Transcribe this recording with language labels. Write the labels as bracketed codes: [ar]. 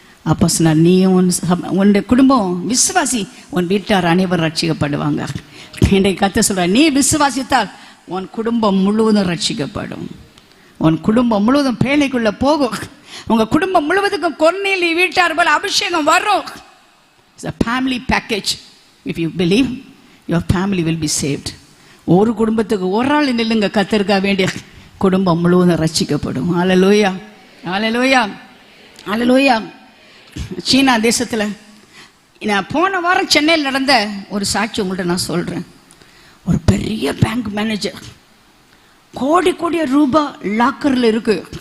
[ta] அப்போ சொன்னார், நீ உன்னுடைய குடும்பம் விசுவாசி, உன் வீட்டார் அனைவரும் ரட்சிக்கப்படுவாங்க. இன்றைக்கு கர்த்தர் சொல்ற, நீ விசுவாசித்தால் உன் குடும்பம் முழுவதும் ரட்சிக்கப்படும். உன் குடும்பம் முழுவதும் பேழைக்குள்ள போகும். உங்க குடும்பம் முழுவதுக்கும் கொர்நேலி வீட்டார் போல அபிஷேகம் வரும். [en] It's a family package. If you believe, your family will be saved. [ta] ஒரு குடும்பத்துக்கு ஒரு ஆள் நில்லுங்க, கர்த்தருக்காக வேண்டிய குடும்பம் முழுவதும் ரட்சிக்கப்படும். ஹல்லேலூயா, ஹல்லேலூயா, ஹல்லேலூயா. சீனா தேசத்துல நான் போன வாரம் சென்னையில் நடந்த ஒரு சாட்சி உங்கள்கிட்ட நான் சொல்றேன். ஒரு பெரிய பேங்க் மேனேஜர், கோடி கோடிய ரூபாய் லாக்கர்ல இருக்கு.